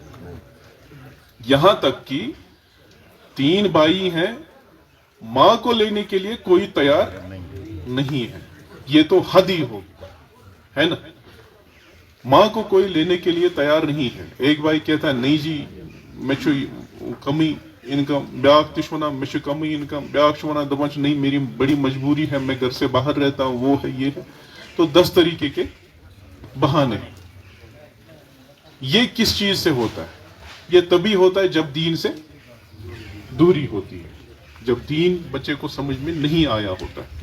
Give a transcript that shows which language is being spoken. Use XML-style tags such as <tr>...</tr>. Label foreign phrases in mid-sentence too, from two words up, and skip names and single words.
<ur>یہاں تک کہ 3 بھائی ہیں, ماں کو لینے کے لیے کوئی تیار نہیں ہے. یہ تو حد ہی ہو ہے نا, ماں کو کوئی لینے کے لیے تیار نہیں ہے. ایک بھائی کہتا ہے نہیں جی میں کمی انکم,</ur> <ks>بیاکھ تش ونان</ks> <ur>میں کمی انکم,</ur> <ks>بیاکھ ونان دپان</ks> <ur>نہیں میری بڑی مجبوری ہے, میں گھر سے باہر رہتا ہوں, وہ ہے یہ ہے. تو 10 طریقے کے بہانے. یہ کس چیز سے ہوتا ہے؟ یہ تبھی ہوتا ہے جب دین سے دوری ہوتی ہے, جب دین بچے کو سمجھ میں نہیں آیا ہوتا.</ur>